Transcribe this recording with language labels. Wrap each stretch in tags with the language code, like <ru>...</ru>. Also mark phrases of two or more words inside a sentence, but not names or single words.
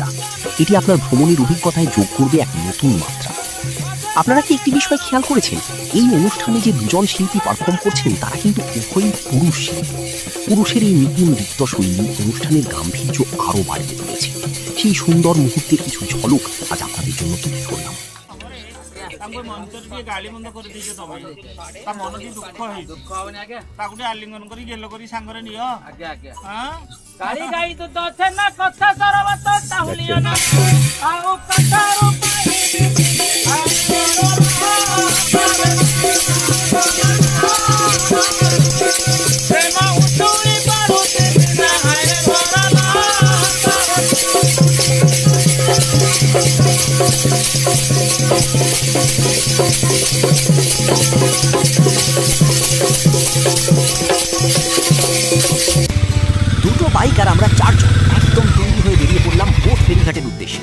<bn>এটি আপনার ভ্রমণের অভিজ্ঞতায় যোগ করবে এক নতুন মাত্রা। আপনারা কি একটি বিষয় খেয়াল করেছেন, এই অনুষ্ঠানে যে দুজন শিল্পী পারফর্ম করছেন তারা কিন্তু উভয়ই পুরুষ শিল্পী। পুরুষের এই নিপুণ নৃত্যশৈলী অনুষ্ঠানের গাম্ভীর্য আরও বাড়িয়ে তুলেছে। সেই সুন্দর মুহূর্তের কিছু ঝলক আজ আপনাদের জন্য তুলে ধরলাম।</bn> <or>ତାଙ୍କୁ ମନ୍ଦିର ଟିକେ ଗାଳି ବନ୍ଦ କରିଦେଇଛ ତମେ ତା ମନ ଟିକେ ଦୁଃଖ ହେଇଛି ତାକୁ ଟିକେ ଆଲିଙ୍ଗନ କରି ଗେଲ କରି ସାଙ୍ଗରେ ନିଅ ଗାଳି ଗାଇ ତ ଅଛେ ନା କଥା ସରବତ ତାହୁଲିଅ ନା ଆଉ କଥାରୁ ପ୍ରେମ ଉଠୁଳି ପାରୁଛି ନା ହାୟ ଭରଲା</or> <bn>দুটো বাইক আর আমরা চারজন একদম তৈরি হয়ে বেরিয়ে পড়লাম বোট ফেরিঘাটের উদ্দেশ্যে।</bn>